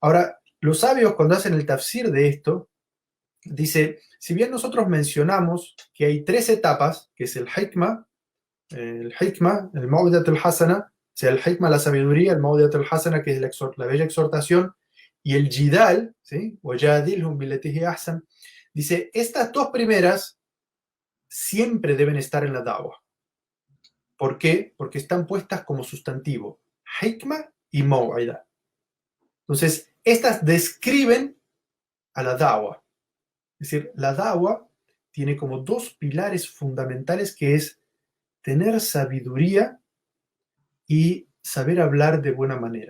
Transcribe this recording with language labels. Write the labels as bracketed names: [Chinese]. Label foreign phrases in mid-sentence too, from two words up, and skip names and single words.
[Spanish] Ahora, los sabios cuando hacen el tafsir de esto, dice, si bien nosotros mencionamos que hay 3 etapas, que es el [Arabic] الموعظة الحسنة, [Spanish] o sea, el hikmah, la sabiduría, el [Arabic] الموعظة الحسنة, [Spanish] que es la bella exhortación, y el jidal, ¿sí? [Arabic] وَجَادِلْهُمْ بِالَّتِي هِيَ أَحْسَنُ, [Spanish] dice, estas 2 primeras siempre deben estar en la da'wah. ¿Por qué? Porque están puestas como sustantivo, hikmah y maw'ida. Entonces, estas describen a la da'wah. Es decir, la da'wah tiene como 2 pilares fundamentales, que es tener sabiduría y saber hablar de buena manera.